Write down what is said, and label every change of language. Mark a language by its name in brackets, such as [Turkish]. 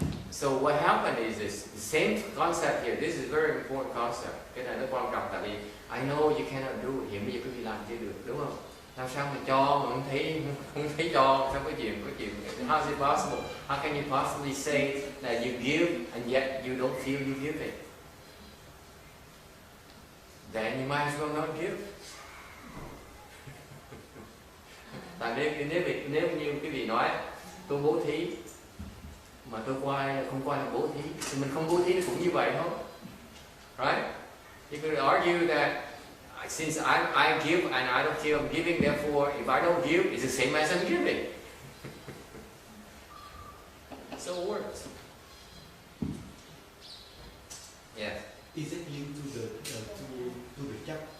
[English] So what happened is this the same concept here. This is very important concept. [Vietnamese] Cái này nó quan trọng tại vì [English] I know you cannot do it. [Vietnamese] Hiện bây giờ quý vị làm chưa được, đúng không? Làm sao mà cho mà không thấy cho, sao có chuyện. [English] How is it possible? How can you possibly say that you give and yet you don't feel you give it? Then you might as well not give. [Vietnamese] Tại nếu như quý vị nói tôi bố thí mà tôi không coi là bố thí thì mình không bố thí cũng như vậy thôi, right? [English] You could argue that since I give and I don't feel I'm giving, therefore if I don't give, it's the same as I'm giving. So it works. Yeah. is it linked to the job?